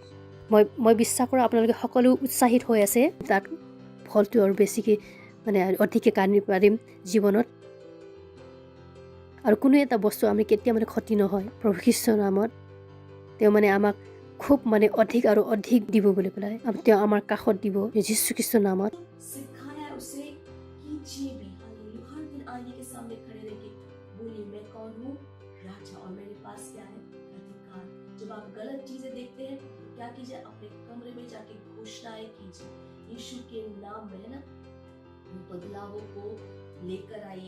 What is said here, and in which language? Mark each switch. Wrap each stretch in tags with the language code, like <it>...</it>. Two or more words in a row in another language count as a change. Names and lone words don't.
<as>মই বিশ্বাস কৰোঁ আপোনালোকে সকলো উৎসাহিত হৈ আছে, তাত ফলটো আৰু বেছিকৈ মানে অধিককৈ কাঢ়িব পাৰিম জীৱনত। আৰু কোনো এটা বস্তু আমি কেতিয়া মানে ক্ষতি নহয় প্ৰভু খ্ৰীষ্টৰ নামত। তেওঁ মানে আমাক খুব মানে অধিক আৰু অধিক দিব বুলি পেলাই তেওঁ আমাৰ কাষত দিব যীশু খ্ৰীষ্টৰ নামত।</as> <hi>सिखाया उसे कीजिए भी। हालेलुया। हर दिन आईने के सामने खड़े रह के बोलिए मैं कौन हूँ? राजा। और मेरे पास क्या है? अधिकार। जब आप गलत चीजें देखते हैं तो क्या कीजिए? अपने कमरे में जाके घोषणाएं कीजिए यीशु के नाम में, है ना, बदलावों को लेकर आइए।</hi>